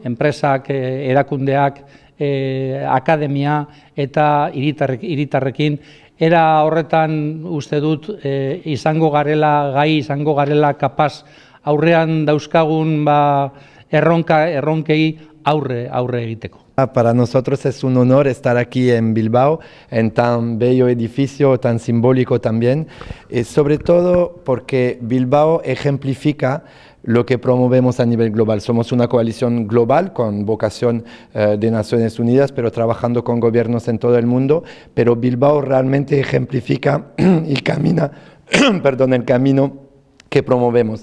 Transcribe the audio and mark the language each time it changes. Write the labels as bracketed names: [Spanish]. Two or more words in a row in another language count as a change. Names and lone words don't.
[Basque] enpresak, erakundeak, akademia eta hiritarrekin, era horretan uste dut gai izango garela kapaz aurrean dauzkagun erronkei aurre egiteko. [Spanish] Para nosotros es un honor estar aquí en Bilbao, en tan bello edificio, tan simbólico también, sobre todo porque Bilbao ejemplifica lo que promovemos a nivel global. Somos una coalición global con vocación de Naciones Unidas, pero trabajando con gobiernos en todo el mundo, pero Bilbao realmente ejemplifica el camino que promovemos.